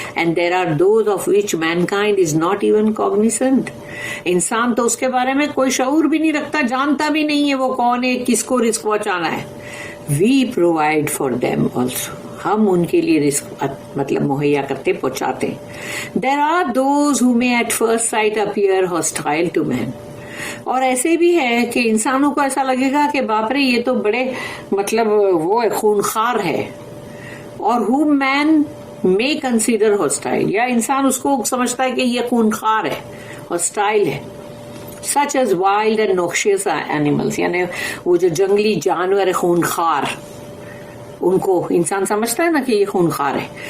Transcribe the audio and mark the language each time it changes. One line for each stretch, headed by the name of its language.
English: and there are those of which mankind is not even cognizant,
Urdu: انسان تو اس کے بارے میں کوئی شعور بھی نہیں رکھتا, جانتا بھی نہیں ہے وہ کون ہے, کس کو رزق پہنچانا ہے.
English: we provide for them also,
Urdu: ہم ان کے لیے رزق مطلب مہیا کرتے, پہنچاتے.
English: There are those who may at first sight appear hostile to man.
Urdu: اور ایسے بھی ہے کہ انسانوں کو ایسا لگے گا کہ باپ رے یہ تو بڑے مطلب وہ خونخوار ہے, اور
English: whom man may consider hostile,
Urdu: یا انسان اس کو سمجھتا ہے کہ یہ خونخوار ہے, hostile ہے.
English: Such as wild and noxious animals,
Urdu: یعنی وہ جو جنگلی جانور ہے خونخوار, ان کو انسان سمجھتا ہے نا کہ یہ خونخوار ہے.